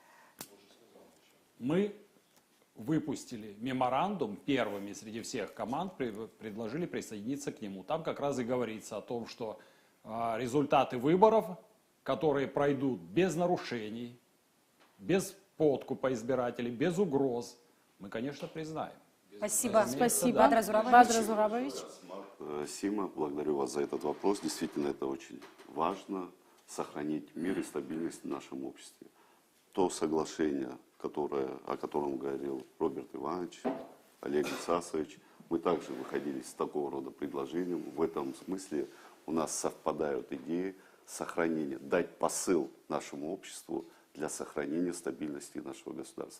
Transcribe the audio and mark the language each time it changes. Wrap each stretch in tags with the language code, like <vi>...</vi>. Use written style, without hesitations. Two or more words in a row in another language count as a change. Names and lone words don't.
<ru>Мы выпустили меморандум первыми среди всех команд, предложили присоединиться к нему. Там как раз и говорится о том, что результаты выборов, которые пройдут без нарушений, без подкупа избирателей, без угроз, мы, конечно, признаем. Спасибо. Спасибо. Бадра Зурабович. Бадра Зурабович. Сима, благодарю вас за этот вопрос. Действительно, это очень важно, сохранить мир и стабильность в нашем обществе. То соглашение, о котором говорил Роберт Иванович, Олег Исасович, мы также выходили с такого рода предложением. В этом смысле у нас совпадают идеи сохранения, дать посыл нашему обществу для сохранения стабильности нашего государства.</ru>